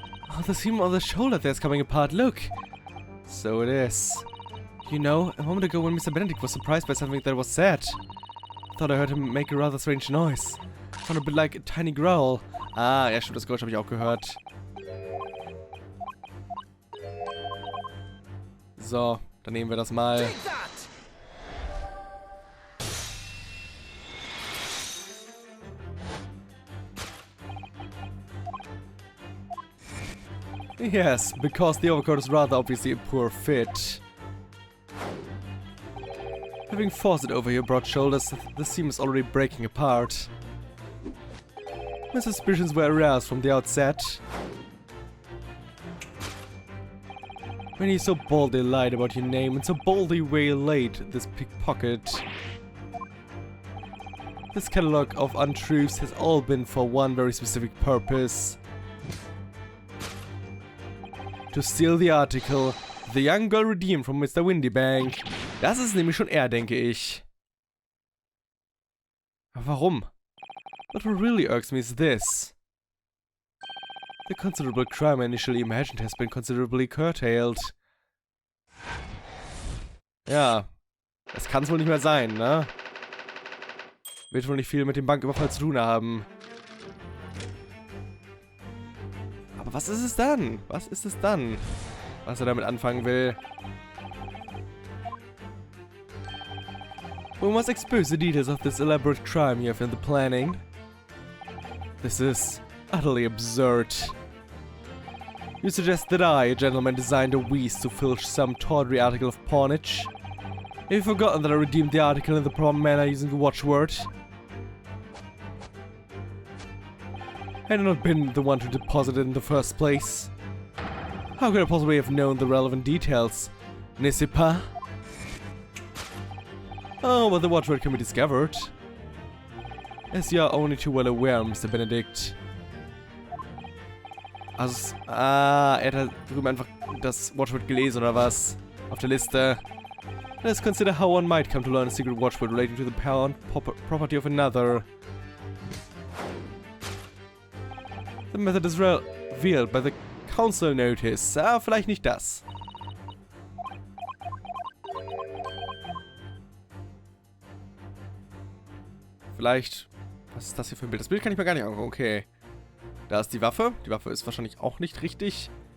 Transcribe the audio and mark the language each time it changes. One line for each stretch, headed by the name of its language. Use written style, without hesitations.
English: Oh, the seam on the shoulder there's coming apart. Look. So it is. You know, a moment ago when Mr. Benedict was surprised by something that was said, I thought I heard him make a rather strange noise. It sounded a bit like a tiny growl.
German: Ah, ja stimmt, das Geräusch habe ich auch gehört. So, dann nehmen wir das mal.
English: Yes, because the overcoat is rather obviously a poor fit. Having forced it over your broad shoulders, the seam is already breaking apart. My suspicions were aroused from the outset. When you so boldly lied about your name and so boldly waylaid this pickpocket. This catalogue of untruths has all been for one very specific purpose. To steal the article, the young girl redeemed from Mr. Windybank.
German: Das ist nämlich schon er, denke ich. Aber warum?
English: But what really irks me is this. The considerable crime I initially imagined has been considerably curtailed.
German: Ja, das kann es wohl nicht mehr sein, ne? wird wohl nicht viel mit dem Banküberfall zu tun haben. Aber was ist es dann? Was ist es dann, was er damit anfangen will?
English: We must expose the details of this elaborate crime you have in the planning. This is utterly absurd. You suggest that I, a gentleman, designed a wheeze to filch some tawdry article of pawnage? Have you forgotten that I redeemed the article in the proper manner using the watchword? Had I not been the one to deposit it in the first place? How could I possibly have known the relevant details?
French: N'est-ce pas?
English: Oh, but the watchword can be discovered. As you are only too well aware, Mr. Benedict.
German: Also, er hat drüben einfach das Watchword gelesen, oder was? Auf der Liste.
English: Let's consider how one might come to learn a secret watchword relating to the power and property of another. The method is revealed by the council notice.
German: Ah, vielleicht nicht das. Vielleicht... Was ist das hier für ein Bild? Das Bild kann ich mir gar nicht angucken. Okay. Da ist die Waffe. Die Waffe ist wahrscheinlich auch nicht richtig.